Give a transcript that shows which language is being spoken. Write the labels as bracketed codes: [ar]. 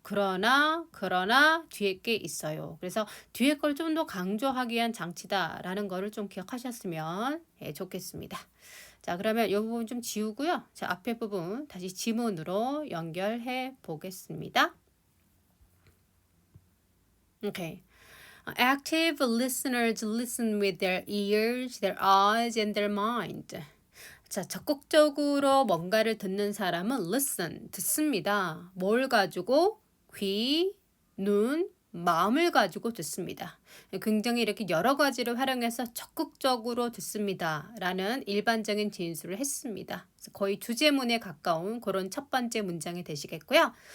[ko] 그러나 뒤에 게 있어요. 그래서 뒤에 걸 좀 더 강조하기 위한 장치다라는 거를 좀 기억하셨으면 좋겠습니다. 자, 그러면 이 부분 좀 지우고요. 자, 앞에 부분 다시 지문으로 연결해 보겠습니다. 오케이. [en] Active listeners listen with their ears, their eyes, and their mind. [ko] 자, 적극적으로 뭔가를 듣는 사람은 listen, 듣습니다. 뭘 가지고? 귀, 눈, 마음을 가지고 듣습니다. 굉장히 이렇게 여러 가지를 활용해서 적극적으로 듣습니다. 라는 일반적인 진술을 했습니다. 거의 주제문에 가까운 그런 첫 번째 문장이 되시겠고요.